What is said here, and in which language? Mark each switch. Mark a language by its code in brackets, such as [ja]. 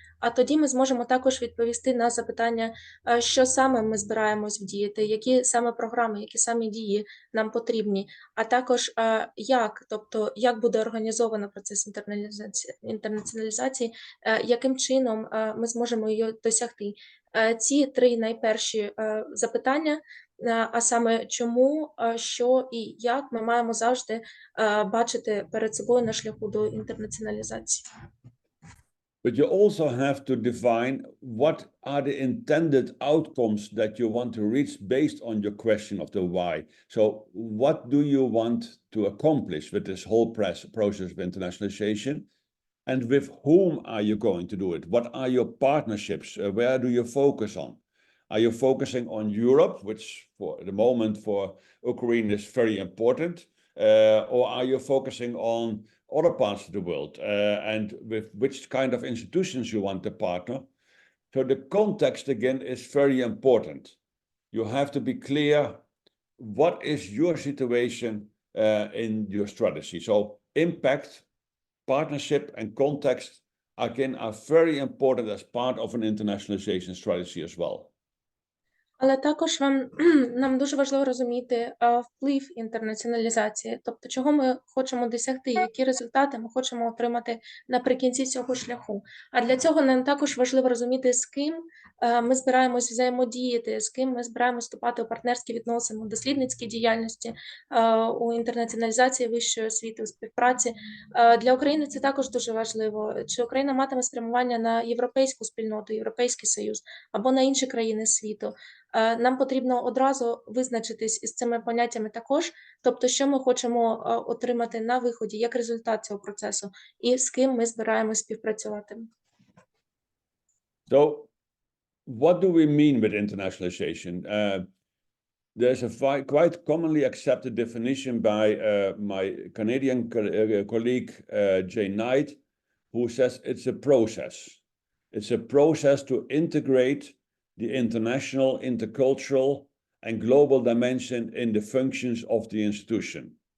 [uk] А тоді ми зможемо також відповісти на запитання, що саме ми збираємось вдіяти, які саме програми, які саме дії нам потрібні, а також як, тобто як буде організовано процес інтернаціоналізації, яким чином ми зможемо її досягти. Ці три найперші запитання, а саме чому, що і як ми маємо завжди бачити перед собою на шляху до інтернаціоналізації. [en] But you also have to define what are the intended outcomes that you want to reach based on your question of the why. So what do you want to accomplish with this whole process of internationalization? And with whom are you going to do it? What are your partnerships? Where do you focus on? Are you focusing on Europe, which for the moment for Ukraine is very important? Or are you focusing on other parts of the world, and with which kind of institutions you want to partner? So the context again is very important. You have to be clear what is your situation in your strategy. So impact, partnership and context again are very important as part of an internationalization strategy as well. [uk] Але також нам дуже важливо розуміти вплив інтернаціоналізації, тобто чого ми хочемо досягти, які результати ми хочемо отримати наприкінці цього шляху. А для цього нам також важливо розуміти, з ким ми збираємось взаємодіяти, з ким ми збираємось вступати у партнерські відносини, у дослідницькій діяльності, у інтернаціоналізації вищої освіти, у співпраці. Для України це також дуже важливо. Чи Україна матиме спрямування на європейську спільноту, Європейський Союз або на інші країни світу. Нам потрібно одразу визначитись із цими поняттями також, тобто, що ми хочемо отримати на виході, як результат цього процесу, і з ким ми збираємось співпрацювати. [en] So, what do we mean with internationalization? There's a quite commonly accepted definition by my Canadian colleague, Jay Knight, who says it's a process. It's a process to integrate the international, intercultural, and global dimension in the functions of the institution.